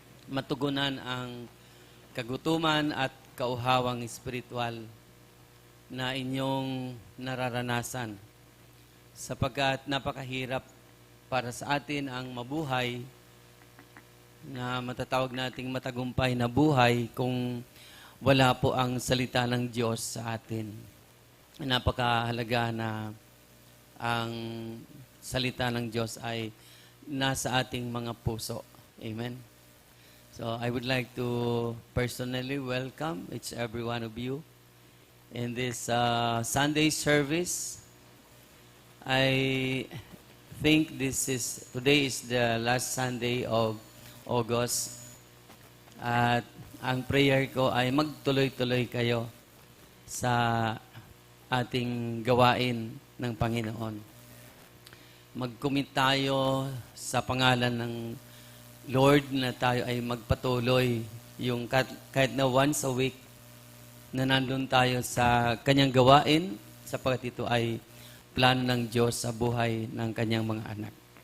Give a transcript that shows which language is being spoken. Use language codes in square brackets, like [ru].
[tl] Matugunan ang kagutuman at kauhawang espiritual na inyong nararanasan sapagkat napakahirap para sa atin ang mabuhay na matatawag nating matagumpay na buhay kung wala po ang salita ng Diyos sa atin. Napakahalaga na ang salita ng Diyos ay nasa ating mga puso. Amen? [en] So, I would like to personally welcome each every one of you in this Sunday service. I think today is the last Sunday of August. [tl] At ang prayer ko ay magtuloy-tuloy kayo sa ating gawain ng Panginoon. Mag-commit tayo sa pangalan ng Lord na tayo ay magpatuloy yung kahit na once a week na nandun tayo sa kanyang gawain sapagkat ito ay plano ng Diyos sa buhay ng kanyang mga anak.